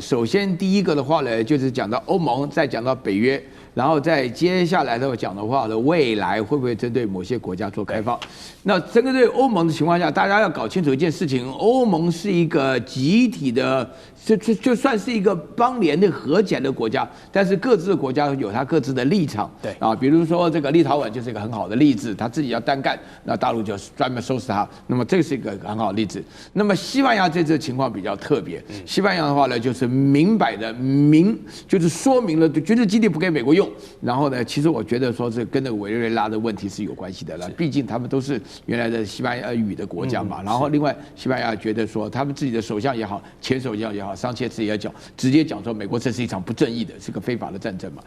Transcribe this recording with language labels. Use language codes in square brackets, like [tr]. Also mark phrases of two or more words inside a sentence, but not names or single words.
[zh] 首先第一個的話呢，就是講到歐盟，再講到北約，然後再接下來的講的話呢，未來會不會針對某些國家做開放？那針對歐盟的情況下，大家要搞清楚一件事情：歐盟是一個集體的，就算是一個邦聯的合起來的國家，但是各自的國家有它各自的立場。对啊，比如說这個立陶宛就是一個很好的例子，他自己要單幹，那大陸就專門收拾他。那麼這是一個很好的例子。那麼西班牙這次情況比較特別，西班牙的話呢，就是明擺的就是說明了軍事基地不給美國用。然後呢，其實我覺得說這跟那個委內瑞拉的問題是有關係的了，畢竟他們都是原來的西班牙語的國家嘛。然後另外，西班牙覺得說他們自己的首相也好，前首相也好，桑切斯也講，直接講說美國這是一場不正義的，是個非法的戰爭嘛。